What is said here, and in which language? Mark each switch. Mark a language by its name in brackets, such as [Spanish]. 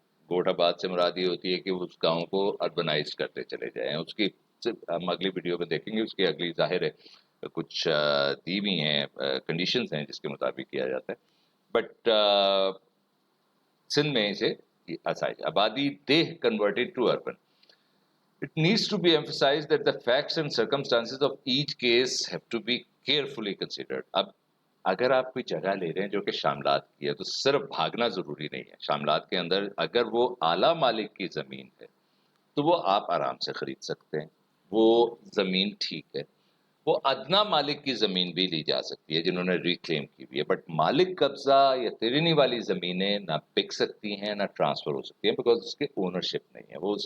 [Urdu] گوڑھ آباد سے مراد یہ ہوتی ہے کہ اس گاؤں کو اربنائز کرتے چلے جائیں. اس کی ہم اگلی ویڈیو میں دیکھیں گے، اس کی اگلی ظاہر ہے کچھ دی ہوئی ہیں کنڈیشنز ہیں جس کے مطابق کیا جاتا ہے. بٹ سندھ میں اسے آسائش آبادی دہ converted to urban. [English] It needs to be emphasized that the facts and circumstances of each case have to be carefully considered. [Urdu] اب اگر آپ کوئی جگہ لے رہے ہیں جو کہ شاملات کی ہے تو صرف بھاگنا ضروری نہیں ہے. شاملات کے اندر اگر وہ اعلیٰ مالک کی زمین ہے تو وہ آپ آرام سے خرید سکتے ہیں، وہ زمین ٹھیک ہے. وہ ادنا مالک کی زمین بھی لی جا سکتی ہے جنہوں نے ریکلیم کی ہوئی ہے، بٹ مالک قبضہ یا تیرنی والی زمینیں نہ بک سکتی ہیں نہ ٹرانسفر ہو سکتی ہیں، بیکاز اس کے اونرشپ نہیں ہے.